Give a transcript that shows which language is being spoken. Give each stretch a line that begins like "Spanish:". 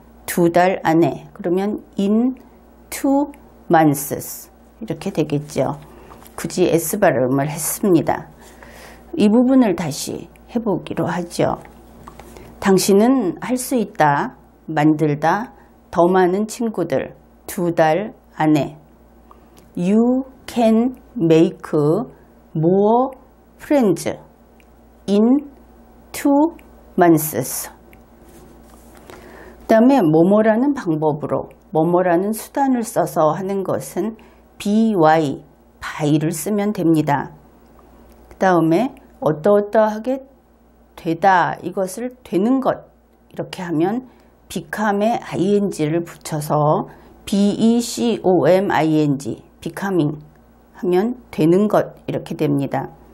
Korean: 2달 안에. 그러면
English: in 2 months
Korean: 이렇게 되겠죠. 굳이 S 발음을 했습니다. 이 부분을 다시 해보기로 하죠. 당신은 할 수 있다, 만들다, 더 많은 친구들, 2달 안에.
English: You can make more friends in 2 months.
Korean: 그 다음에 뭐뭐라는 방법으로, 뭐뭐라는 수단을 써서 하는 것은 by, by를 쓰면 됩니다. 그 다음에 어떠어떠하게 되다, 이것을 되는 것, 이렇게 하면 become에 ing를 붙여서 becoming, becoming 하면 되는 것, 이렇게 됩니다.